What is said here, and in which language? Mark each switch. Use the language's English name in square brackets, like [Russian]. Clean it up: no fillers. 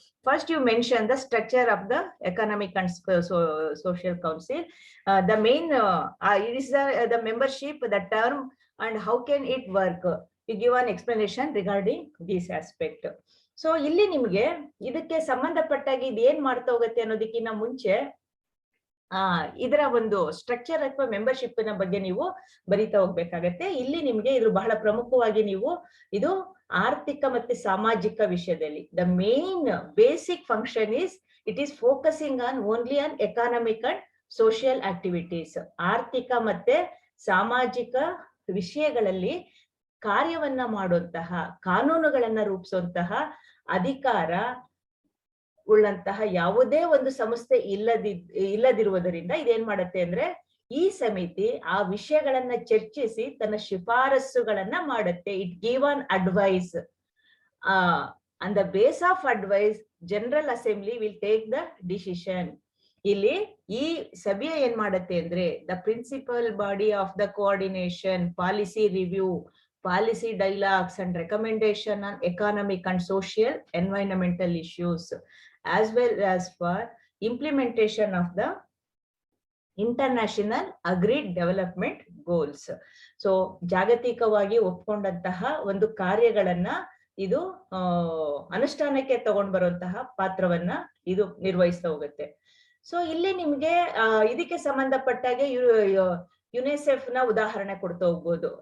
[English] First you mentioned the structure of the Economic and Social Council. The main it is the membership, the term and how can it work. You give an explanation regarding this aspect. [Kannada] So ಇಲ್ಲಿ ನಿಮಗೆ ಇದಕ್ಕೆ ಸಂಬಂಧಪಟ್ಟಾಗಿ ಇದು ಏನ್ ಮಾಡ್ತಾ ಹೋಗುತ್ತೆ ಅನ್ನೋದಕ್ಕಿಂತ ಮುಂಚೆ ಇದರ ಒಂದು ಸ್ಟ್ರಕ್ಚರ್ ಅಥವಾ ಮೆಂಬರ್ಶಿಪ್ ನ ಬಗ್ಗೆ ನೀವು ಬರೀತಾ ಹೋಗ್ಬೇಕಾಗತ್ತೆ. ಇಲ್ಲಿ ನಿಮ್ಗೆ ಇದು ಬಹಳ ಪ್ರಮುಖವಾಗಿ ನೀವು ಇದು ಆರ್ಥಿಕ ಮತ್ತೆ ಸಾಮಾಜಿಕ ವಿಷಯದಲ್ಲಿ [English] The main basic function is it is focusing on only on economic and social activities. [Kannada] ಆರ್ಥಿಕ ಮತ್ತೆ ಸಾಮಾಜಿಕ ವಿಷಯಗಳಲ್ಲಿ ಕಾರ್ಯವನ್ನ ಮಾಡುವಂತಹ, ಕಾನೂನುಗಳನ್ನ ರೂಪಿಸುವಂತಹ ಅಧಿಕಾರ ಉಳ್ಳಂತಹ ಯಾವುದೇ ಒಂದು ಸಂಸ್ಥೆ ಇಲ್ಲದಿರುವುದರಿಂದ ಇದೇನ್ ಮಾಡುತ್ತೆ ಅಂದ್ರೆ ಈ ಸಮಿತಿ ಆ ವಿಷಯಗಳನ್ನ ಚರ್ಚಿಸಿ ತನ್ನ ಶಿಫಾರಸುಗಳನ್ನ ಮಾಡುತ್ತೆ. [English] It give on advice. On the base of advice general assembly will take the decision. [Kannada] ಇಲ್ಲಿ ಈ ಸಭೆ ಏನ್ ಮಾಡುತ್ತೆ ಅಂದ್ರೆ [English] The principal body of the coordination, policy review, policy dialogues and recommendation on economic and social environmental issues, as well as for implementation of the international agreed development goals. [Kannada] So ಜಾಗತಿಕವಾಗಿ ಒಪ್ಪಿಕೊಂಡಂತಹ ಒಂದು ಕಾರ್ಯಗಳನ್ನ ಇದು ಅನುಷ್ಠಾನಕ್ಕೆ ತಗೊಂಡ್ ಬರುವಂತಹ ಪಾತ್ರವನ್ನ ಇದು ನಿರ್ವಹಿಸ್ತಾ ಹೋಗುತ್ತೆ. ಸೊ ಇಲ್ಲಿ ನಿಮ್ಗೆ ಇದಕ್ಕೆ ಸಂಬಂಧಪಟ್ಟಾಗೆ ಯುನೆಸೆಫ್ ನ ಉದಾಹರಣೆ ಕೊಡ್ತಾ ಹೋಗ್ಬೋದು.